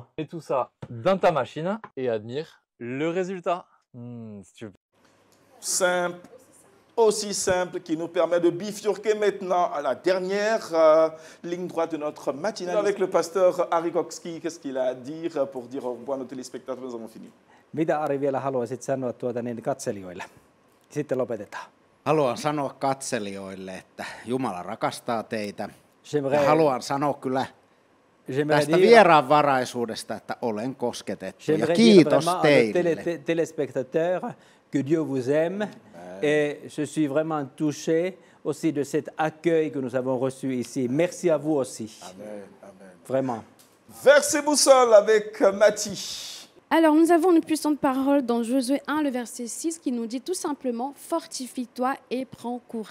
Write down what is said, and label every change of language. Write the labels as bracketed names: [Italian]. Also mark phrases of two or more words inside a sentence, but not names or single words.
[French] Mets tout ça dans ta machine et admire le résultat. Simple, aussi simple, qui nous permet de bifurquer maintenant à la dernière ligne droite de notre matinale. Avec le pasteur Ari Kokski, qu'est-ce qu'il a à dire pour dire au revoir à nos téléspectateurs? Nous avons fini. [Finnish] Mitä Ari vielä haluaisit sanoa katselijoille? Sitten lopetetaan. Haluan sanoa katselijoille, että Jumala rakastaa teitä. Ja haluan sanoa kyllä tästä vieraanvaraisuudesta, että olen kosketettu. Ja kiitos teille. [French] Téléspectateurs, que Dieu vous aime. Et je suis vraiment touché aussi de cet accueil que nous avons reçu ici. Merci à vous aussi. Amen, amen. Vraiment. Verset boussole avec Mathie. Alors, nous avons une puissante parole dans Josué 1, le verset 6, qui nous dit tout simplement « Fortifie-toi et prends courage.